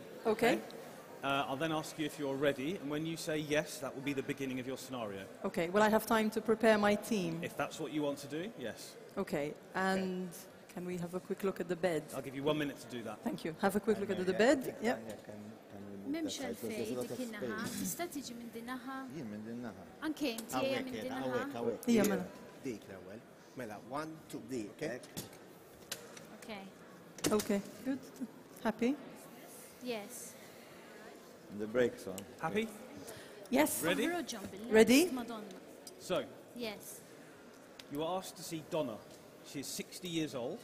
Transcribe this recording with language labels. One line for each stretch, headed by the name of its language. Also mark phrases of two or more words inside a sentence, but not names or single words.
English: Okay. I'll then ask you if you're ready, and when you say yes, that will be the beginning of your scenario. Okay. Will I have time to prepare my team? If that's what you want to do, yes. Okay. And can we have a quick look at the bed? I'll give you 1 minute to do that. Thank you. Have a quick look at the bed. Yep.
Maltese: Memx għalfej dik in-naħa, tista' tiġi minn din naħa. Jien minn din naħa. Anke inti ejja minn din naħa. Hawnhekk. Hija mela. Dik l-ewwel. Mela, 1, 2, dik.
English: Okay. Okay. Good. Happy? Yes. The brakes on. Happy? Yes. Ready?
Maltese: Ħroġhom bil-left,
English: Ready?
Maltese: Madonna.
English: So, Yes. you are asked to see Donna. She is 60 years old.